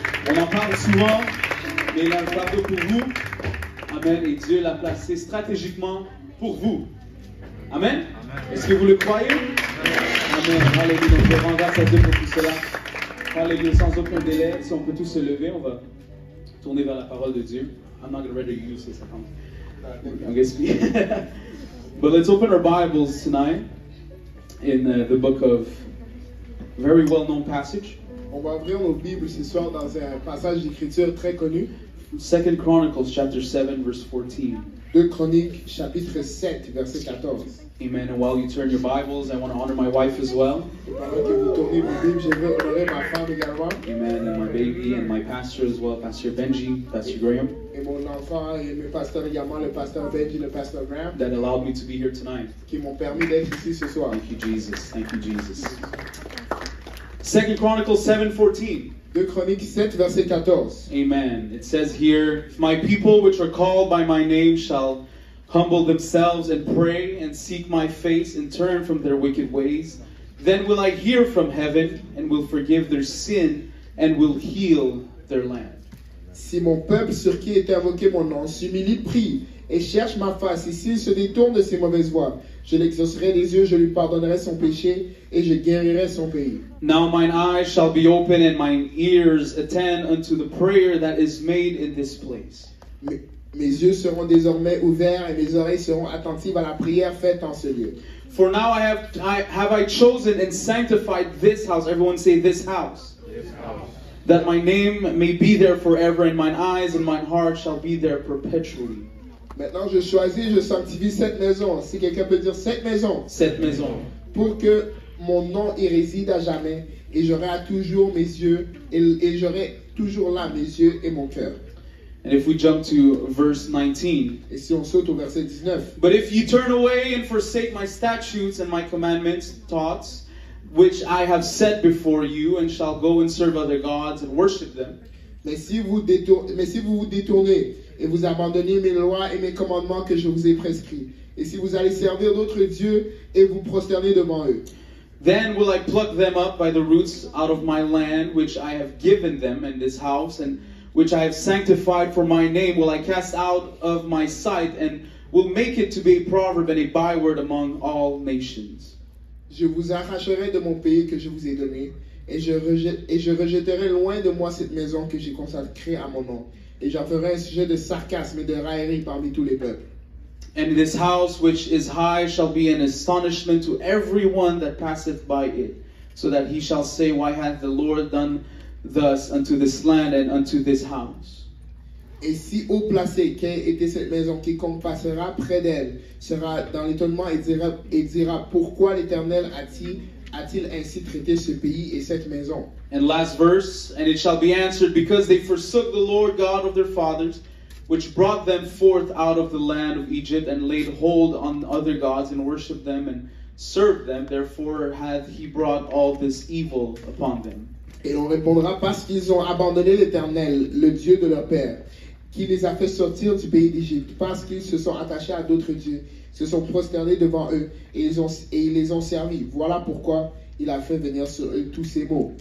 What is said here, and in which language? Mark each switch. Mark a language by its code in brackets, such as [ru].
[fr] On en parle souvent, mais il a un plateau pour vous. Amen. Et Dieu l'a placé stratégiquement pour vous. Amen. Est-ce que vous le croyez? Amen. Alléluia. Donc je rends grâce à Dieu pour tout cela. Alléluia. Sans aucun délai, si on peut tous se lever, on va tourner vers la parole de Dieu. [en] I'm not going to read you use this account. I guess we. But let's open our Bibles tonight in the book of very well-known passage. [fr] On va ouvrir nos Bibles ce soir dans un passage d'écriture très connu. [en] 2 Chronicles chapter 7 verse 14. [fr] 2 Chroniques chapitre 7 verset 14. Amen. [en] And while you turn your Bibles, I want to honor my wife as well. [fr] Et pendant que vous tournez vos Bibles, je veux honorer ma femme également. Amen. [en] And my baby and my pastor as well, Pastor Benji, Pastor Graham. [fr] Et mon enfant et mes pasteurs également, le pasteur Benji, le pasteur Graham. [en] That allowed me to be here tonight. [fr] Qui m'ont permis d'être ici ce soir. [en] Thank you, Jesus. Thank you, Jesus. 2 Chronicles 7:14. [fr] 2 Chroniques 7 verset 14. Amen. [en] It says here, if my people which are called by my name shall humble themselves and pray and seek my face and turn from their wicked ways, then will I hear from heaven and will forgive their sin and will heal their land. [fr] Si mon peuple sur qui est invoqué mon nom s'humilie, prie et cherche ma face, et s'il se détourne de ses mauvaises voies, je l'exaucerai des yeux, je lui pardonnerai son péché et je guérirai son pays. [en] Now mine eyes shall be open and mine ears attend unto the prayer that is made in this place. [fr] Mes yeux seront désormais ouverts et mes oreilles seront attentives à la prière faite en ce lieu. [en] For now I chosen and sanctified this house. Everyone say this house. This house. That my name may be there forever, and mine eyes and mine heart shall be there perpetually. [fr] Maintenant je choisis, je sanctifie cette maison. Si quelqu'un peut dire cette maison. Cette maison. Pour que mon nom y réside à jamais, et j'aurai toujours mes yeux, et j'aurai toujours là mes yeux et mon cœur. [en] And if we jump to verse 19. [fr] Et si on saute au verset 19. [en] But if ye turn away and forsake my statutes and my commandments, thoughts, which I have set before you, and shall go and serve other gods and worship them. [fr] Mais si vous vous détournez et vous abandonnez mes lois et mes commandements que je vous ai prescrits, et si vous allez servir d'autres dieux et vous prosternez devant eux, [en] then will I pluck them up by the roots out of my land, which I have given them in this house, and which I have sanctified for my name, will I cast out of my sight, and will make it to be a proverb and a byword among all nations. [fr] Je vous arracherai de mon pays que je vous ai donné, et je rejetterai loin de moi cette maison que j'ai consacrée à mon nom, et j'en ferai un sujet de sarcasme et de raillerie parmi tous les peuples. [en] And this house which is high shall be an astonishment to everyone that passeth by it, so that he shall say, why hath the Lord done thus unto this land and unto this house? [fr] Et si haut placé qu'ait été cette maison, quiconque passera près d'elle sera dans l'étonnement et dira pourquoi l'Éternel a-t-il ainsi traité ce pays et cette maison? [en] And last verse, and it shall be answered, because they forsook the Lord God of their fathers, which brought them forth out of the land of Egypt, and laid hold on other gods, and worshipped them, and served them. Therefore hath he brought all this evil upon them. [fr] Et l'on répondra parce qu'ils ont abandonné l'Éternel, le Dieu de leur père, qui les a fait sortir du pays d'Égypte, parce qu'ils se sont attachés à d'autres dieux, se sont prosternés devant eux, et ils les ont servis. Voilà pourquoi il a fait venir sur eux tous ces maux.